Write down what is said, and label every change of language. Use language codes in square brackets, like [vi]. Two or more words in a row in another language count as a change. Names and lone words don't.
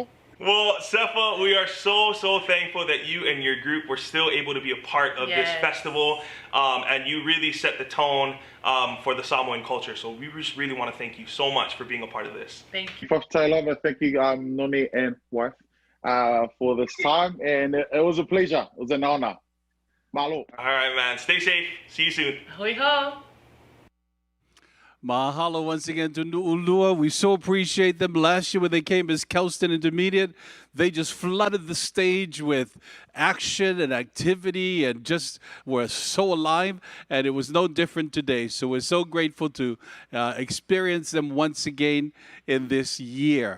[en] Well, Sefa, we are so thankful that you and your group were still able to be a part of this festival, and you really set the tone for the Samoan culture. So we just really want to thank you so much for being a part of this. Thank you. First, Taylor, thank you, Noni and wife, for this time, and it was a pleasure. It was an honor. Malo. All right, man. Stay safe. See you soon. [haw] Hui ho. [en] Mahalo once again to Nu'ulua. We so appreciate them. Last year when they came as Kelston Intermediate, they just flooded the stage with action and activity and just were so alive. And it was no different today. So we're so grateful to experience them once again in this year.